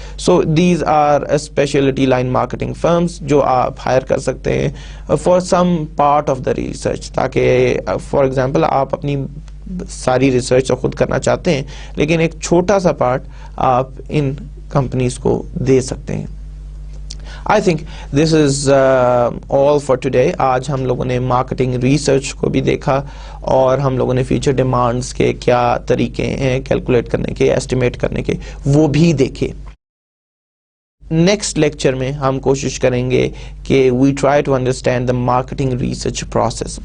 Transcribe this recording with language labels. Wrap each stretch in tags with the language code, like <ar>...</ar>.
<en>So these are specialty line marketing firms</en> <ur>جو آپ higher کر سکتے ہیں</ur> <en>for some part of the research،</en> <ur>تاکہ for example آپ اپنی ساری ریسرچ خود کرنا چاہتے ہیں لیکن ایک چھوٹا سا پارٹ آپ ان کمپنیز کو دے سکتے ہیں.</ur> <en>I think this is all for today.</en> <ur>آج ہم لوگوں نے مارکیٹنگ ریسرچ کو بھی دیکھا اور ہم لوگوں نے فیوچر ڈیمانڈز کے کیا طریقے ہیں کیلکولیٹ کرنے کے ایسٹیمیٹ کرنے کے وہ بھی دیکھے. نیکسٹ لیکچر میں ہم کوشش کریں گے کہ</ur> <en>We try to understand the marketing research process.</en>